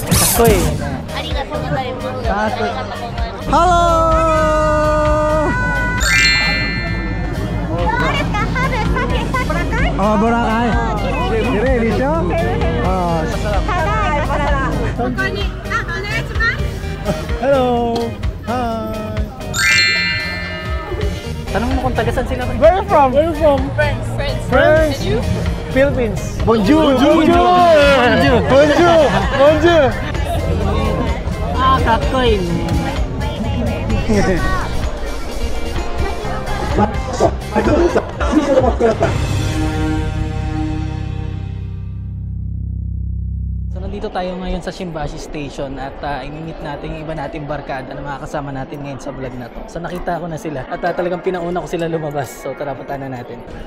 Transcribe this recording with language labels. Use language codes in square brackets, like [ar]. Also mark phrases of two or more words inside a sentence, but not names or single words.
[ja] こいいね。ありがとうございます。かっこいい。ありがとうございます。 [en] Oh, Boracay. [tl] Ready siya? Oh. Hello. [en] Hi. [tl] Tanong mo kung taga saan sila. [en] Where you from? Where you from? France. France. And you? Philippines. Bonjour. [fr] Bonjour. Bonjour. Bonjour. Bonjour. [tl] Ah, [ja] かっこいいね。 [tl] So nandito tayo ngayon sa Shimbashi Station at inimit natin yung iba nating barkada na makakasama natin ngayon sa vlog na to. So nakita ko na sila at talagang pinauna ko sila lumabas. So tara, puntahan na natin.